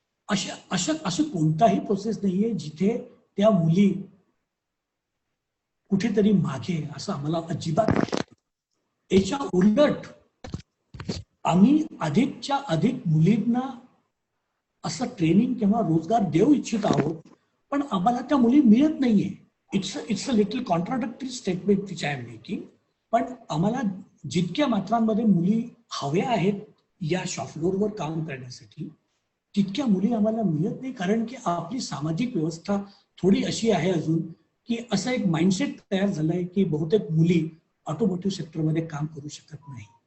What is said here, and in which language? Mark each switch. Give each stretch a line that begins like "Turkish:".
Marathi: असं कोणताही प्रोसेस नाहीये जिथे त्या मुली कुठेतरी मागे, असं आम्हाला अजिबात. याच्या उलट आम्ही अधिकच्या अधिक मुलींना असं ट्रेनिंग किंवा रोजगार देऊ इच्छित आहोत, पण आम्हाला त्या मुली मिळत नाहीये.
English: It's a little contradictory statement which I am making.
Marathi: पण आम्हाला जितक्या मात्रांमध्ये मुली हव्या आहेत या शॉपफ्लोअरवर काम करण्यासाठी, तितक्या मुली आम्हाला मिळत नाही. कारण की आपली सामाजिक व्यवस्था थोडी अशी आहे अजून की असं एक माइंडसेट तयार झालंय की बहुतेक मुली ऑटोमोटिव्ह सेक्टरमध्ये काम करू शकत नाही.